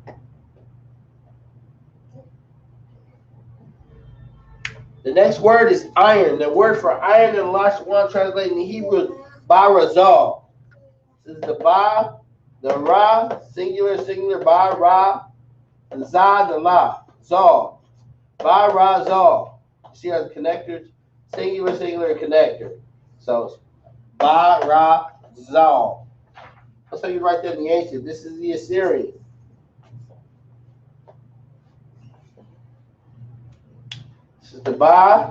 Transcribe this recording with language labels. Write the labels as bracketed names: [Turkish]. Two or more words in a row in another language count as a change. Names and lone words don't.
[English] The next word is iron. The word for iron in the Lashawan translated in Hebrew is barazal. This is the ba, the ra, singular, ba, ra, the za, the la, zal. Ba, ra, zal. You see how the connectors? Singular, connector. So, ba, ra, zal. That's how you write that in the ancient. This is the Assyrian. This is the ba.